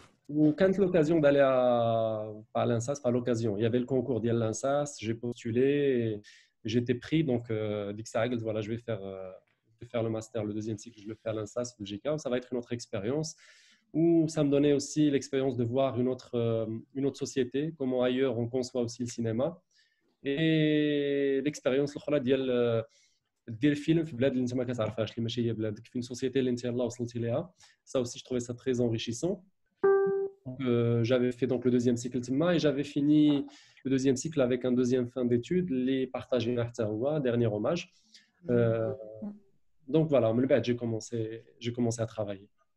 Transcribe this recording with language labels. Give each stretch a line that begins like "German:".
French: Ou quand l'occasion d'aller à l'INSAS, pas l'occasion, il y avait le concours de l'INSAS, j'ai postulé, et j'étais pris. Donc, voilà, je vais faire le master, le 2e cycle, je le fais à l'INSAS, Belgique. Ça va être une autre expérience. Où ça me donnait aussi l'expérience de voir une autre société, comment ailleurs on conçoit aussi le cinéma. Et l'expérience
Arabic: الاخرى ديال film في بلاد اللي انت ما كتعرفهاش اللي ماشي هي بلادك في
French: une société
Arabic: اللي انت يلاه وصلتي ليها.
French: Ça aussi je trouvais ça très enrichissant. J'avais fait donc le 2e cycle et j'avais fini le 2e cycle avec un 2e fin d'études, les partagés dernier hommage. Donc voilà, j'ai commencé à travailler.